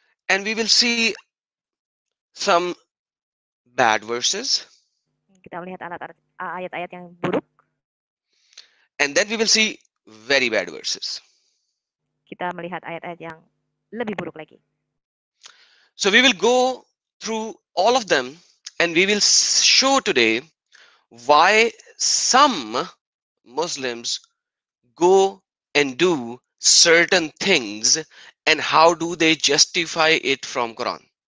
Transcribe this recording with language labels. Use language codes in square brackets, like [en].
[en] And we will see some bad verses. [id] Kita melihat ayat-ayat yang buruk. [en] And then we will see very bad verses. [id] Kita melihat ayat-ayat yang lebih buruk lagi. [en] So we will go through all of them and we will show today why some Muslims go and do certain things and how do they justify it from Quran.